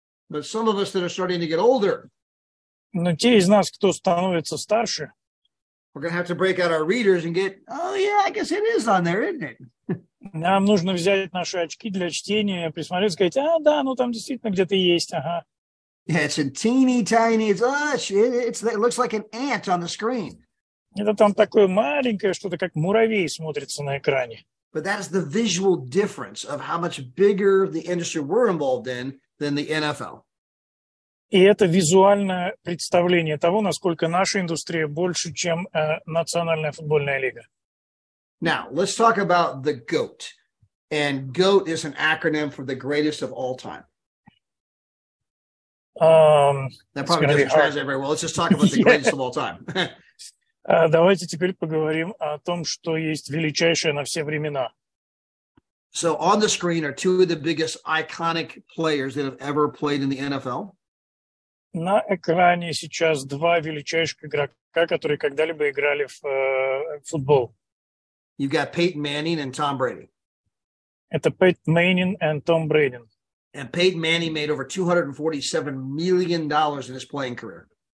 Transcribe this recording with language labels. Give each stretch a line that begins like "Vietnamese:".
English: But some of us that are starting to get older,
Russian: Но те из нас, кто становится старше,
English: we're going to have to break out our readers and get, oh yeah, I guess it is on there, isn't it?
Russian: нам нужно взять наши очки для чтения, присмотреться, сказать, да, ну там действительно где-то есть, ага.
English: Yeah, it's in teeny tiny, it looks like an ant on the screen.
Russian: Это там такое маленькое, что-то как муравей смотрится на экране.
English: But that is the visual difference of how much bigger the industry we're involved in than the NFL.
Russian: И это визуальное представление того, насколько наша индустрия больше, чем Национальная футбольная лига.
English: Now, let's talk about the GOAT. And GOAT is an acronym for the greatest of all time. That probably doesn't translate very well. Let's just talk about the greatest of all time.
Russian: Давайте теперь поговорим о том, что есть величайшее на все времена.
English: So on the screen are two of the biggest iconic players that have ever played in the NFL.
Russian: На экране сейчас два величайших игрока, которые когда-либо играли в футбол.
English: You've got Peyton Manning and Tom Brady.
Russian: Это Пейтон Мэннинг и Том Брэди.
English: And Peyton Manning made over $247 million in his playing career.